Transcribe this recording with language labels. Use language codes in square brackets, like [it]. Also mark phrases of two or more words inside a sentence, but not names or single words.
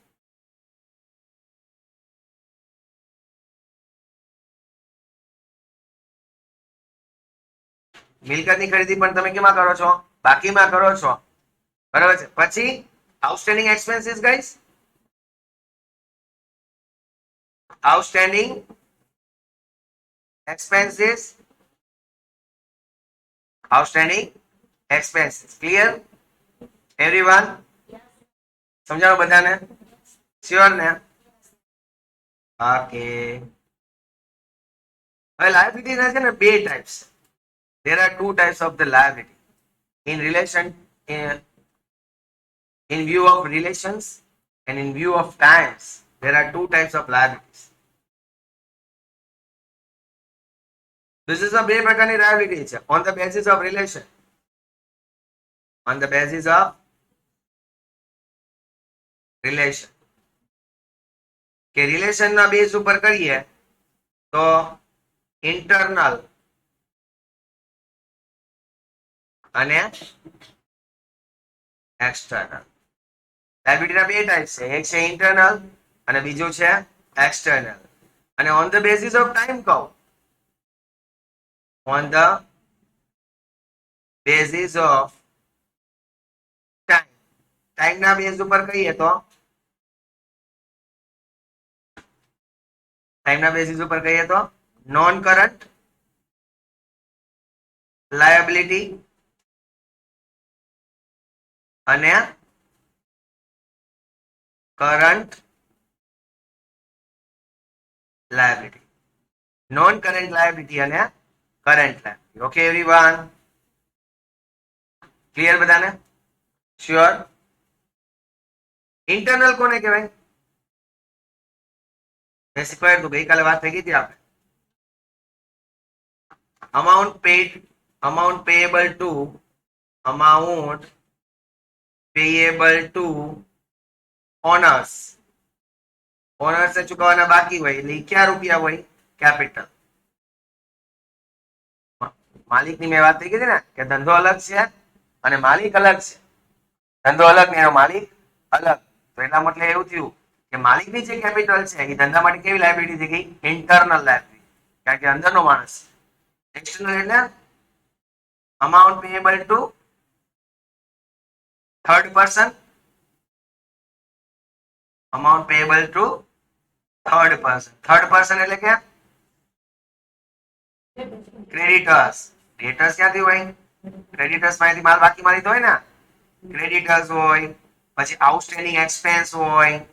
[gu] મિલકતની ખરીદી પણ તમે કેમાં કરો છો? બાકીમાં કરો છો. બરાબર છે. [en] પછી outstanding expenses guys. આઉટસ્ટેન્ડિંગ expenses. Outstanding expenses. Clear everyone? [gu] સમજાવો બધાને? શ્યોર ને? ઓકે. હવે લાયબિલિટી ના છે ને બે ટાઈપ્સ. [en] There are two types of the liability in relation in view of relations and in view of times. There are two types of liabilities. [gu] બિઝનેસમાં બે પ્રકારની લાયબિલિટી છે [en] on the basis of relation. On the basis of relation. [gu] કે રિલેશન ના બેઝ ઉપર કરીએ તો ઇન્ટરનલ અને એક્સટર્નલ. લાયબિલિટીના બે ટાઈપ છે. એક છે ઇન્ટરનલ અને બીજું છે એક્સટર્નલ. [en] અને on the basis of time, on the basis of time. [gu] ટાઈમ ના બેઝ ઉપર કહીએ તો ટાઈમના બેઝિસ ઉપર કહીએ તો [en] non current liability [gu] અને [en] current liability. non current liability અને current liability. okay everyone? [gu] ક્લિયર બધાને? શ્યોર? ઇન્ટરનલ કોને કહેવાય? મેં શીખવાડ્યું હતું, ગઈકાલે વાત થઈ ગઈ હતી આપણે. [en] amount payable to owners. [gu] ઓનર્સ ચૂકવવાના બાકી હોય એટલે ક્યાં રૂપિયા હોય? કેપિટલ. માલિકની મેં વાત થઈ ગઈ ને કે ધંધો અલગ છે અને માલિક અલગ છે. ધંધો અલગ ને એનો માલિક અલગ. તો એટલા મતલબ એવું થયું કે માલિકની જે કેપિટલ છે એ ધંધા માટે કેવી લાયબિલિટી થઈ ગઈ? [en] internal liability. [gu] કારણ કે અંદરનો માણસ. એક્સટર્નલ એટલે [en] amount payable to third person. amount payable to third person. third person [gu] એટલે કે ક્રેડિટર્સ. ડેટર્સ ક્યાંથી હોય? ક્રેડિટર્સ માંથી માલ બાકી મારી હોય ને. ક્રેડિટર્સ હોય, પછી [en] outstanding expense [gu] હોય.